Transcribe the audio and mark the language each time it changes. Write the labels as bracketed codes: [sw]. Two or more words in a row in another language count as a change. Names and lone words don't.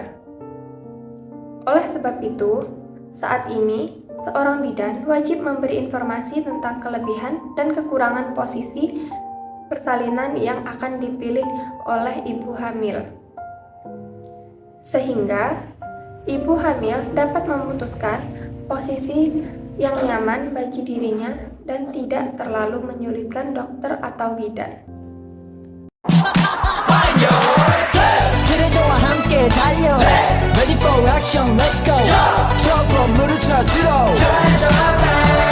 [id] Oleh sebab itu, saat ini seorang bidan wajib memberi informasi tentang kelebihan dan kekurangan posisi persalinan yang akan dipilih oleh ibu hamil, sehingga ibu hamil dapat memutuskan posisi yang nyaman bagi dirinya dan tidak terlalu menyulitkan dokter atau bidan. [ko] 트레저와 함께 달려 [en] Ready for action, let's go [ko] 저 건물을 찾으러